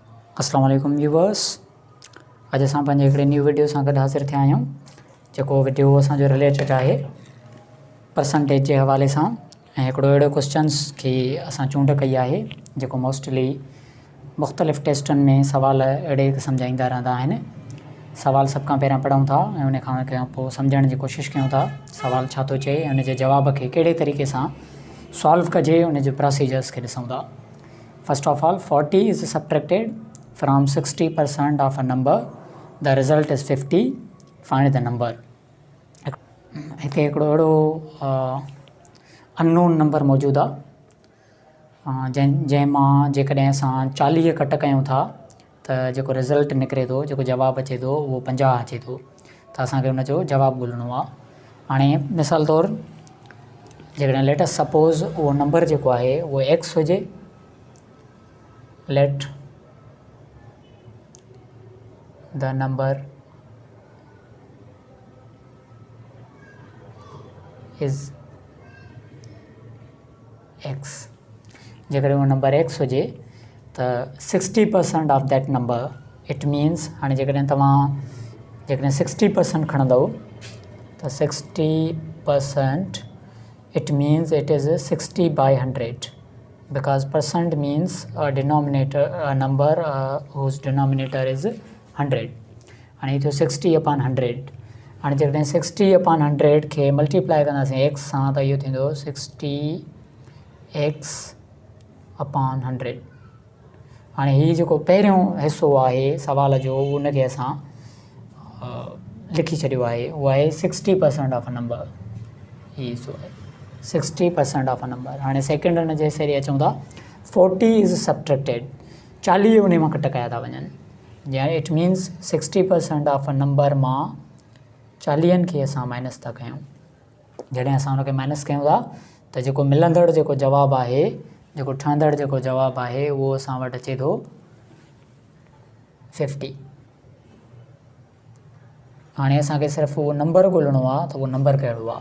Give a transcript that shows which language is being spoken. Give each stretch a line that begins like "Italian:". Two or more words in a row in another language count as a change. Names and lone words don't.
Sindhi: अस्सलाम वालेकुम व्यूवर्स। अॼु असां पंहिंजे हिकिड़े
English: new video
Sindhi: सां गॾु हाज़िर थिया आहियूं, जेको वीडियो असांजो रिलेटेड आहे परसेंटेज जे हवाले सां ऐं हिकिड़ो अहिड़ो क्वेश्चन्स खे असां चूंड कई आहे जेको मोस्टली मुख़्तलिफ़ टेस्टनि में सवाल अहिड़े क़िस्म जा ईंदा रहंदा आहिनि। सवाल सभ खां पहिरियां पढ़ूं था ऐं उन खां पोइ सम्झण जी कोशिशि कयूं था सवाल छा थो चए ऐं उन जे जवाब खे कहिड़े तरीक़े सां सॉल्व कजे, उन जे प्रोसीजर्स खे ॾिसूं था।
English: first of all 40 is subtracted from 60% of a number, the result is 50, find the number।
Sindhi: हिते हिकिड़ो अहिड़ो अननोन नंबर मौजूदु आहे जंहिंमां जेकॾहिं असां 40 कट कयूं था त जेको रिज़ल्ट निकिरे थो, जेको जवाबु अचे थो उहो 50 अचे थो। त असांखे उनजो जवाबु ॻोल्हणो आहे। हाणे मिसाल तौरु जेकॾहिं
English: let us suppose
Sindhi: उहो नंबर जेको आहे उहो x हुजे,
English: let the number is x।
Sindhi: जेकॾहिं उहो नंबर x हुजे त
English: 60% of that number it means,
Sindhi: हाणे जेकॾहिं तव्हां 60% खणंदव त
English: 60% it means it is 60 by 100 because percent means a number whose denominator is 100।
Sindhi: हाणे थियो 60 upon 100। हाणे जेकॾहिं 60 upon 100 खे मल्टीप्लाई कंदासीं x सां त इहो थींदो 60x upon 100। हाणे हीउ जेको पहिरियों हिसो आहे सवाल जो उनखे असां लिखी छॾियो आहे, उहो आहे
English: 60% of a number.
Sindhi: हीउ हिसो आहे
English: 60% of a number.
Sindhi: हाणे सेकेंड हुन जे हिसे ॾे अचूं था
English: 40 is subtracted,
Sindhi: 40 उन मां कट कया था वञनि, या
English: it means 60% of a number
Sindhi: मां 40 खे असां माइनस था कयूं। जॾहिं असां हुनखे माइनस कयूं था त जेको मिलंदड़ जेको जवाबु आहे, जेको ठहंदड़ जेको जवाबु आहे उहो असां वटि अचे थो 50। हाणे असांखे सिर्फ़ु उहो नंबर ॻोल्हणो आहे त उहो नंबर कहिड़ो आहे।